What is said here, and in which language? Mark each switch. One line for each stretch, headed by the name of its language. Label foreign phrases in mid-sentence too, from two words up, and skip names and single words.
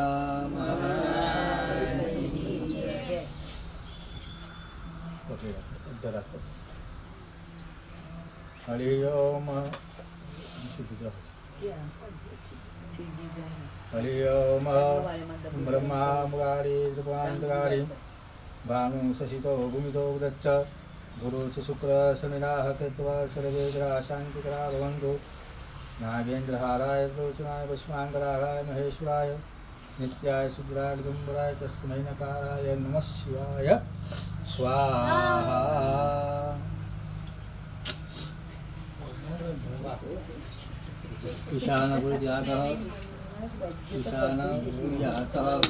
Sanskrit: હરિ ઓમ હરિ ઓમ બ્રહ્મા મુરારી ત્રિપુરાંતકારી ભાનુ શશિતો ભૂમિતો ઉદચ્ચ ગુરુ ચ શુક્ર શનિરાહ કેત્વા સર્વે ગ્રહ શાંતિકરા ભવन्तु नागेन्द्रहाराय रोचनाय पुष्पांगराय महेश्वराय नित्याय शुद्राय दिगंबराय तस्मै नकाराय नमः शिवाय स्वाहा ईशानगुरुत्यागः ईशानगुरुयातः